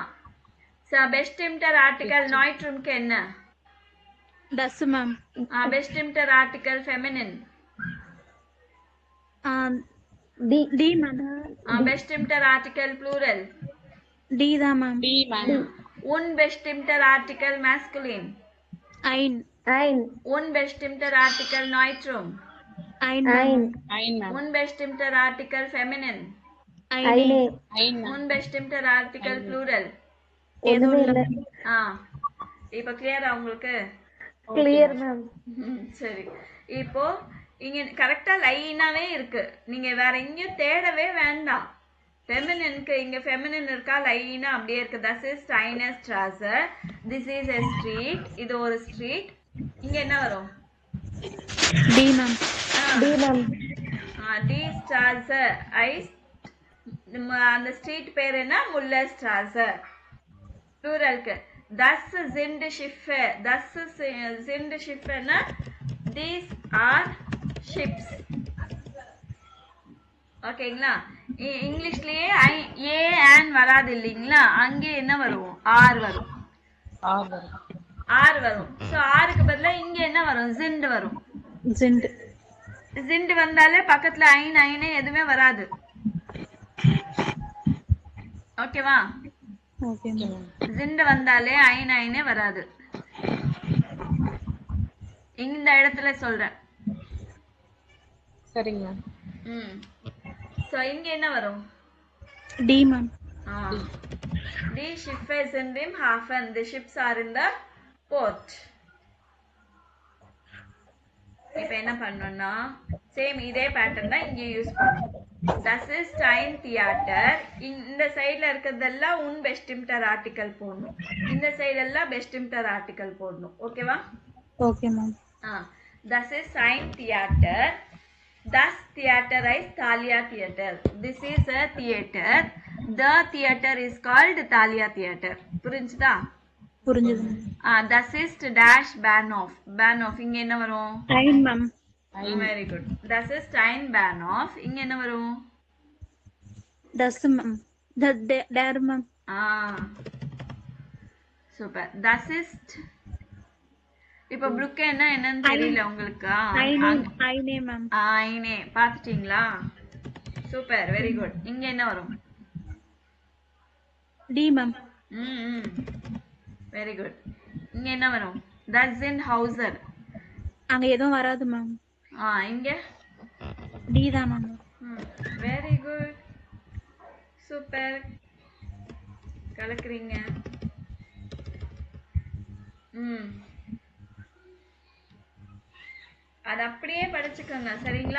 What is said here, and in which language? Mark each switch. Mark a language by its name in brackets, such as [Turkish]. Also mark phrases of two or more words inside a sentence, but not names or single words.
[German] bestimmter Artikel [Tamil] நாய்ட்ரூம்க்கு என்ன? டஸ் மேம். [German] bestimmter Artikel [Tamil] ஃபெமினின்? டி மேம். [German] bestimmter Artikel [Tamil] ப்ளூரல்? டி தான் மேம். டி மேம். [German] Unbestimmter Artikel masculine. Ein. ein, Unbestimmter Artikel neutrum. Ein, ein, [English] ma'am. [German] Ein, ma'am. Unbestimmter Artikel feminine. Eine. eine, Ein, ma'am. Unbestimmter Artikel plural. [Tamil] ஒண்ணுமே இல்ல. இப்போ கிளியரா உங்களுக்கு? [English] clear மேம். [Tamil] சரி, இப்போ இங்க கரெக்டா லைனாவே இருக்கு, நீங்க வேற எங்கேயும் தேடவே வேண்டாம். ஃபெமினினுக்கு இங்க ஃபெமினின் இருக்கா, லைனா அப்படியே இருக்கு. [German] Das ist steiner Straße, [English] this is a street, [Tamil] இது ஒரு ஸ்ட்ரீட். இங்க என்ன வரும்? [English] D, ma'am. [Tamil] டி மேம். [German] Die Straße ist. [Tamil] அந்த ஸ்ட்ரீட் பேர் என்ன? முல்லர் ஸ்ட்ராச. ப்ளூரலுக்கு [German] Das sind Schiffe. Das sind Schiffe [Tamil] னா [English] these are ships. [Tamil] ஓகேங்களா? இங்கிலீஷ்லயே ஏ ஆன் வராது இல்லைங்களா, அங்கே என்ன வரும்? ஆர் வரும். ஆர் வரும். ஸோ ஆருக்கு பதிலா இங்க என்ன வரும்? sind வரும். Sind. sind வந்தாலே பக்கத்துல ஐனே எதுவுமே வராது. ஓகேவா? [English] Okay, ma'am. [Tamil] sind வந்தாலே ஐனே வராது. இந்த இடத்துல சொல்றேன். சரிங்க மேம். சோ இங்க என்ன வரும்? [English] D, ma'am. [German] Die Schiffe sind im Hafen. [English] The ships are in the port. [Tamil] இப்போ என்ன பண்ணணும்னா சேம் இதே பேட்டர்ன் தான் இங்கே யூஸ் பண்ணணும். [German] Das ist ein Theater. [Tamil] இந்த சைடுல இருக்கிறதெல்லாம் [German] unbestimmter Artikel [Tamil] போடணும், இந்த சைடு எல்லாம் [German] bestimmter Artikel [Tamil] போடணும். ஓகேவா? [English] Okay, ma'am. [German] Das ist ein Theater. Das Theater is Thalia Theater. [English] This is a theater. The theater is called Thalia Theater. [Tamil] புரிஞ்சுதா? புரிஞ்சது. [German] Das ist dash Bahnhof. Bahnhof [Tamil] இங்க என்ன வரும்? [German] Ein, [English] ma'am. Very good. [German] Das ist ein Bahnhof. [Tamil] இங்க என்ன வரும்? [German] Das, ma'am. Der, ma'am. [Tamil] சூப்பர். [German] Das ist [Tamil] இப்போ ப்ளுக்கு என்னன்னு தெரியல உங்களுக்கு? [German] Eine, ma'am. [Tamil] ஐனே பாத்துட்டீங்களா? சூப்பர், வெரி குட். இங்க என்ன வரும்? [English] D, ma'am. [Tamil] வெரி குட். இங்க என்ன வரும்? [German] Das sind Hauser. [Tamil] அங்க எதுவும் வராது, ma'am. இங்க D தான், ma'am. வெரி குட், சூப்பர், கலக்குறீங்க. அது அப்படியே படிச்சுக்கோங்க, சரிங்களா?